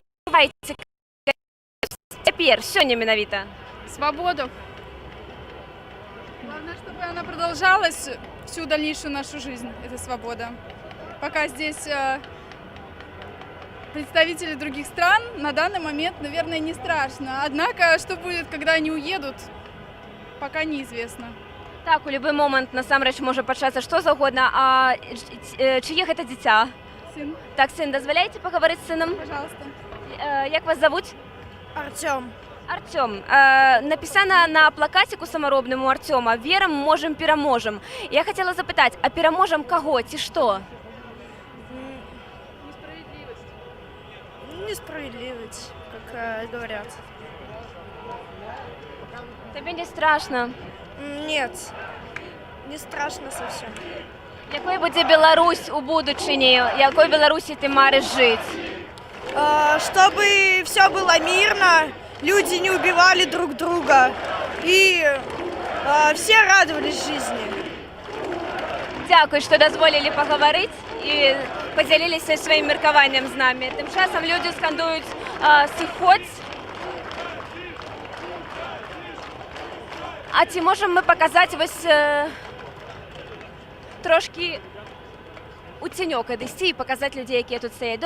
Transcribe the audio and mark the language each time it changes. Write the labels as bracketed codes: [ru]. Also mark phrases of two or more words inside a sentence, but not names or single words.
[be] Давайте цяпер, сёння менавіта. [ru] Свободу. Главное, чтобы она продолжалась всю дальнейшую нашу жизнь, эта свобода. Пока здесь представители других стран, на данный момент, наверное, не страшно. Однако, что будет, когда они уедут, пока неизвестно. [be] Так, у любой момент насамрэч можа пачацца што заўгодна. А чые гэта дзіця? Сын. Так, сын, дазваляеце пагаварыць з сынам? [ru] Пожалуйста. [be] Як вас завуць? Артём. Артём. Напісана на плакаціку самаробным у Артёма «Верам, можам, пераможам». Я хацела запытаць, а пераможам каго ці што? [ru] Несправедливость, как говорят. Тебе не страшно? Нет, не страшно совсем. [be] Якой будзе Беларусь у будучыні? Якой Беларусі ты марыш жыць? [ru] Чтобы все было мирно, люди не убивали друг друга и все радовались жизни. [be] Дзякуй, што дазволілі пагаварыць і падзяліліся сваім меркаваннем з намі. Тым часам людзі скандуюць «Сыходзь». А ці можам мы паказаць вось трошкі у ценёк адысці і паказаць людзей, якія тут стаяць.